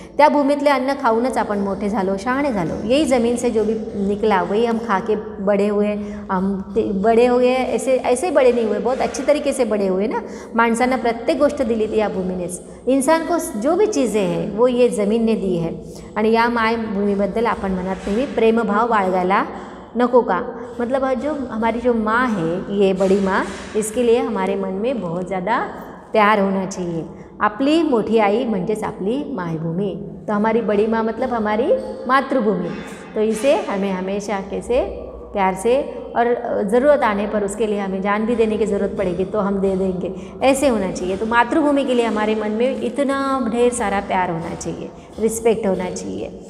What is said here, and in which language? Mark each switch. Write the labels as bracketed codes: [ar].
[mr] त्या भूमीतले अन्न खाऊनच आपण मोठे झालो, शहाणे झालो. [hi] यही ज़मीन से जो भी निकला वही हम खा के बड़े हुए. हम बड़े हुए ऐसे बड़े नहीं हुए, बहुत अच्छी तरीके से बड़े हुए ना. [mr] माणसांना प्रत्येक गोष्ट दिली ती या भूमीनेच. [hi] इंसान को जो भी चीज़ें हैं वो ये ज़मीनने दी है. [mr] आणि या मायभूमीबद्दल आपण मनात नेहमी प्रेमभाव बाळगायला नको का. [hi] मतलब जो हमारी जो माँ है, ये बड़ी माँ, इसके लिए हमारे मन में बहुत ज़्यादा प्यार होना चाहिए. [mr] आपली मोठी आई म्हणजेच आपली मायभूमी. [hi] तो हमारी बड़ी माँ मतलब हमारी मातृभूमि. तो इसे हमें हमेशा कैसे प्यार से, और ज़रूरत आने पर उसके लिए हमें जान भी देने की ज़रूरत पड़ेगी तो हम दे देंगे, ऐसे होना चाहिए. तो मातृभूमि के लिए हमारे मन में इतना ढेर सारा प्यार होना चाहिए, रिस्पेक्ट होना चाहिए.